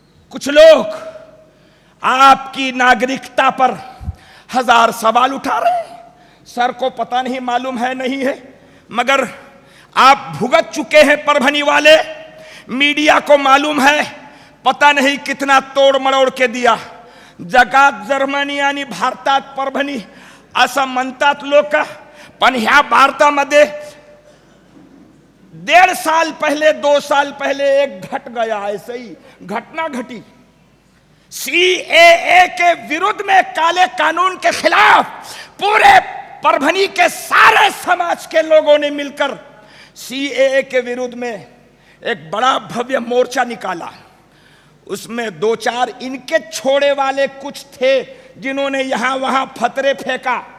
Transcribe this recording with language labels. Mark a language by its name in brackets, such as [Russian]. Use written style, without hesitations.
[Hindi] कुछ लोग आपकी नागरिकता पर 1000 सवाल उठा रहे हैं। सर को पता नहीं मालूम है नहीं है, मगर आप भुगत चुके हैं परभनी वाले, मीडिया को मालूम है, पता नहीं कितना तोड़ मरोड़ के दिया। [Marathi] जगात जर्मनी आणि भारतात परभणी असं म्हणतात लोक, पण ह्या भारतामध्ये [Hindi] 1.5 साल पहले 2 साल पहले एक घट गया, ऐसे ही घटना घटी। सीएए के विरुद्ध में, काले कानून के खिलाफ पूरे परभनी के सारे समाज के लोगों ने मिलकर सीएए के विरुद्ध में एक बड़ा भव्य मोर्चा निकाला। उसमें 2-4 इनके छोड़े वाले कुछ थे जिन्होंने यहां वहां फतरे फेंका।